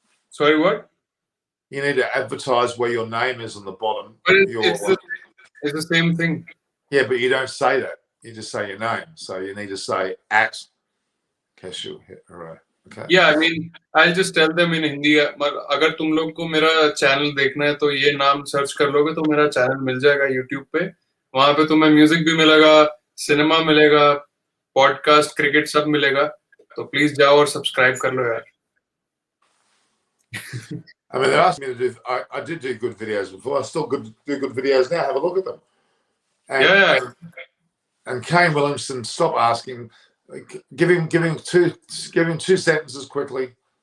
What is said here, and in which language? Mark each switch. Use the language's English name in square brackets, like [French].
[English] Sorry, what? You need to advertise where your name is on the bottom. But it's the same thing. Yeah, but you don't say that. You just say your name. So you need to say @Keshu. All right. Okay. Yeah, I mean, I'll just tell them in Hindi. [Hindi] अगर तुम लोग को मेरा channel देखना है तो ये नाम सर्च कर लोगे तो मेरा चैनल मिल जाएगा YouTube पे. वहां पे तुम्हें म्यूजिक भी मिलेगा, सिनेमा मिलेगा, पॉडकास्ट, क्रिकेट सब मिलेगा. तो प्लीज जाओ और सब्सक्राइब कर लो यार. [English] I mean, they asked me to do. I did do good videos before. I still do good videos now. Have a look at them. And, and Kane Williamson, stop asking. Give him two sentences quickly.